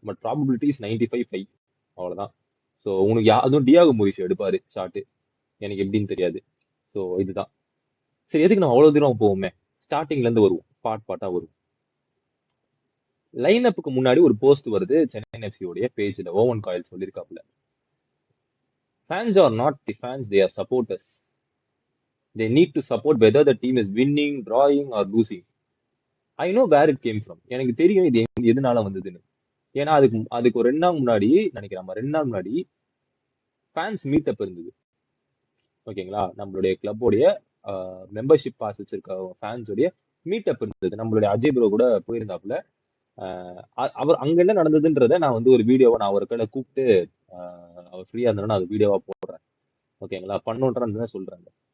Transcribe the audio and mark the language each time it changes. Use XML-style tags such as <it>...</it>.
<ta>But probability is 95-5. அவ்வளவுதான். So உனக்கு அதுவும் டியாகோ மொரிஸ் எடுப்பாரு ஷாட்டு, எனக்கு எப்படின்னு தெரியாது. ஸோ இதுதான். சரி, எதுக்கு நம்ம அவ்வளவு தூரம் போவோமே, ஸ்டார்டிங்ல இருந்து வருவோம், பாட்டா வருவோம். லைன் அப்புக்கு முன்னாடி ஒரு போஸ்ட் வருது சென்னை எஃப்சி உடைய பேஜ்ல. Oven coil சொல்லியிருக்காப்ல,</ta> <en>fans are not the fans, they are supporters. They need to support whether the team is winning, drawing or losing. I know where it came from.</en> <ta>எனக்கு தெரியும் இது எதனால வந்ததுன்னு. ஏன்னா அதுக்கு ஒரு 2 நாள் முன்னாடி நினைக்கிறேன், 2 நாள் முன்னாடி ஃபேன்ஸ் மீட்டப் இருந்தது. ஓகேங்களா? நம்மளுடைய கிளப்போடைய மெம்பர்ஷிப் பாஸ் வச்சிருக்க ஃபேன்ஸோடைய மீட்டப் இருந்தது. நம்மளுடைய அஜய் ப்ரோ கூட போயிருந்தாப்புல. அவர் அங்க என்ன நடந்ததுன்றத நான் வந்து ஒரு வீடியோவை நான் ஒரு கடை கூப்பிட்டு அவர் ஃப்ரீயா இருந்தாலும் அது வீடியோவா போடுறேன். ஓகேங்களா? பண்ணுன்றதான் சொல்றாங்க.</ta>